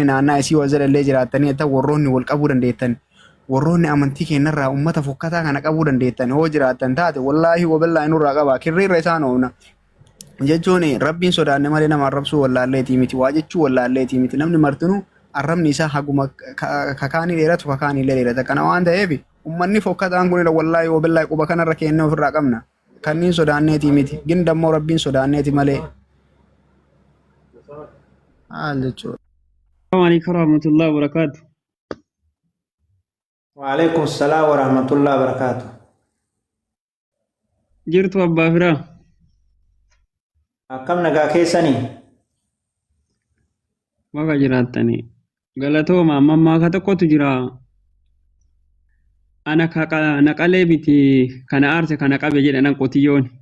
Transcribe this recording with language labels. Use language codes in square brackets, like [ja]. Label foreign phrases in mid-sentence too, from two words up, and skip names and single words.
[om] naannaa isii wal illee jiraattanii ta'u warroonni wal qabuu dandeettan warroonni amantii keenyarraa ummata fokkataa kana qabuu dandeettan yoo jiraattan taate [ar] والله وبالله [om] nurraa qaba kirriirra isaan oofna jechuun rabbiin sodaanne malee nama arrabsuu wallaalleetii miti waa jechuu wallaalleetii miti namni martinuu arrabni isaa haguma kakaanii dheeratu kakaanii illee dheerata kana waan ta'eef ummanni fokkataan kun [ar] والله وبالله [om] quba kanarra kennee ofirraa qabna. Kanniin sodaanneetii miti. Gindammoo rabbiin sodaanneeti malee. Haal jechuudha. [ar] السلام عليكم ورحمة الله وبركاته. وعليكم السلام ورحمة الله وبركاته. [om] Jirtu abbaa firaa. Akkam nagaa keessanii? Bakka jiraattanii. Galatooma ammaa ka tokkotu jira. Ana naqalee biti kana aarse kana qabe jedhan qotiyyoon.